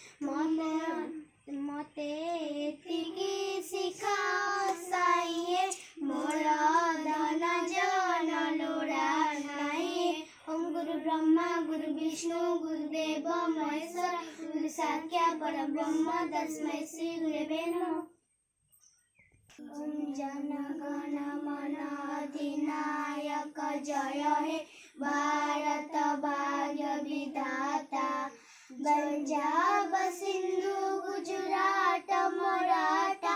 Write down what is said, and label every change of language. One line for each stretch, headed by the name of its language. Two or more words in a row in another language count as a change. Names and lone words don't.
Odia: ମତେ ଏତିକି ଶିଖାଅ ସାଇଏ ମୋର ଧନ ଜନ ଲୋଡ଼ା ନାହିଁ ଓಂ
Sanskrit: ଗୁରୁ ବ୍ରହ୍ମା ଗୁରୁ ବିଷ୍ଣୁ ଗୁରୁଦେବ ମହେଶ୍ୱର ଗୁରୁ ସାକ୍ଷାତ୍ ପରବ୍ରହ୍ମ ତସ୍मै ଶ୍ରୀ ଗୁରବେ ନମଃ।
Bangla: জন গণ মন অধিনায়ক জয় হে ভারত ভাগ্য বিধাতা পঞ্জাব সিন্ধু গুজরাট মারাঠা